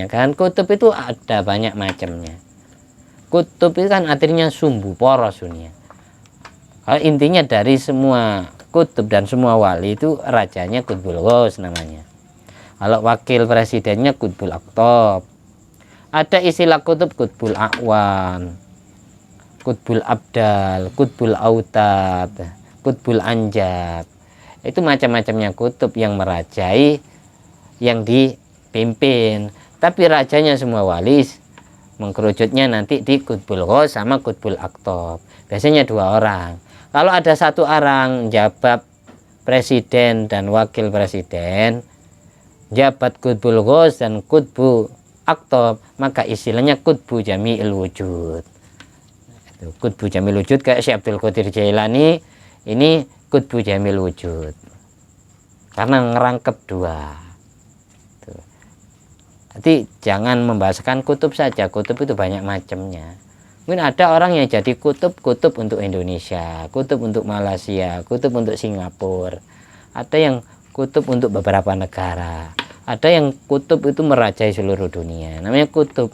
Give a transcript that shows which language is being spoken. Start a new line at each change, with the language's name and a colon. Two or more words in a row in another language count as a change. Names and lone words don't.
Indonesian: Kan kutub itu ada banyak macamnya. Kutub itu kan artinya sumbu, poros dunia. Kalau intinya dari semua kutub dan semua wali itu rajanya
Arabic: قطب الغوث
Indonesian: namanya. Kalau wakil presidennya
Arabic: قطب الأقطاب.
Indonesian: Ada istilah kutub,
Arabic: قطب الأعوان قطب الأبدال قطب الأوتاد قطب الأنجاب.
Indonesian: Itu macam-macamnya kutub yang merajai, yang dipimpin. Tapi rajanya semua wali, mengkerucutnya nanti di
Arabic: قطب الغوث
Indonesian: sama
Arabic: قطب الأقطاب.
Indonesian: Biasanya 2 orang. Kalau ada 1 orang jabat presiden dan wakil presiden, jabat
Arabic: قطب الغوث
Indonesian: dan
Arabic: قطب الأقطاب,
Indonesian: maka istilahnya
Arabic: قطب جامع الوجود. قطب جامع الوجود
Indonesian: kayak Syekh Abdul Qadir Jailani, ini
Arabic: قطب جامع الوجود
Indonesian: karena ngerangkep 2. Jadi jangan membahasakan kutub saja, kutub itu banyak macamnya. Mungkin ada orang yang jadi kutub untuk Indonesia, kutub untuk Malaysia, kutub untuk Singapura, ada yang kutub untuk beberapa negara, ada yang kutub itu merajai seluruh dunia, namanya kutub.